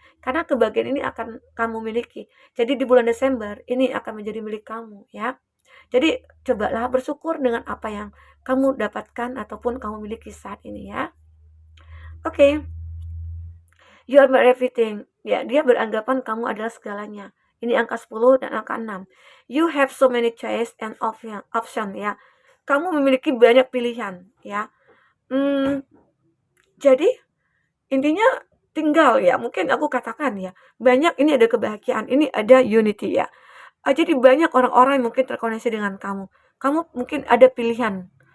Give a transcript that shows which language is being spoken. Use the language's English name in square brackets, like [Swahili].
[Indonesian] Karena kebahagiaan ini akan kamu miliki. Jadi di bulan Desember ini akan menjadi milik kamu ya. Jadi cobalah bersyukur dengan apa yang kamu dapatkan ataupun kamu miliki saat ini ya. Oke, okay. [English] You are my everything. [Indonesian] Ya, dia beranggapan kamu adalah segalanya. Ini angka 10 dan angka 6. [English] You have so many choice and option ya. [Indonesian] Kamu memiliki banyak pilihan ya. Jadi intinya tinggal ya, mungkin aku katakan ya, banyak ini ada kebahagiaan, ini ada unity ya. Jadi banyak orang-orang yang mungkin terkoneksi dengan kamu. Kamu mungkin ada pilihan.